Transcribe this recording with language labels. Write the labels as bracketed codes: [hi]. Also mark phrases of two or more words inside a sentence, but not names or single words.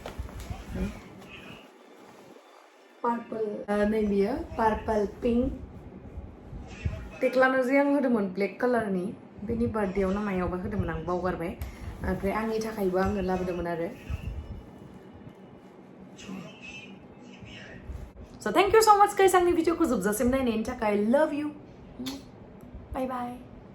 [brx] पार्पल नैबेयो [en] purple pink [brx] टेक्लानो जे आं होदोंमोन [en] black colour [brx] बेनि बार्थडेआव ना मायावबा होदोंमोन आं बावगारबाय ओमफ्राय आंनि थाखायबो आङो लाबोदोंमोन आरो [en] So thank you so much guys [brx] आंनि भिडिअखौ जोबजासिम नायनायनि थाखाय [en] love you bye bye